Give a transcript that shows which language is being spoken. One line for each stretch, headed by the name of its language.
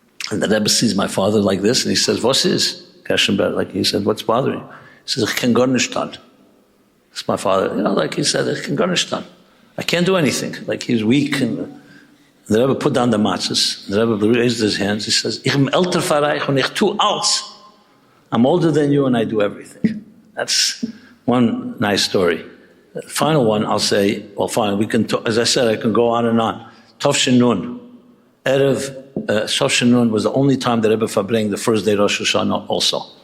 English: And the Rebbe sees my father like this, and he says,
Yiddish: "Was is?"
English: Gershon Ber, he said, "What's bothering you?" He says,
Yiddish: "Ich kann gar nicht tun."
English: It's my father, like he said, "Ich kann gar nicht tun." I can't do anything. Like he's weak. And the Rebbe put down the matzahs. The Rebbe raised his hands. He says,
Yiddish: Ich bin älter für euch und ich tu alles.
English: I'm older than you and I do everything. That's one nice story. The final one, I'll say, well, fine, we can talk, as I said, I can go on and on. Tovshin Nun. Erev, Tovshin Nun was the only time that Rebbe farbrengen the first day Rosh Hashanah also.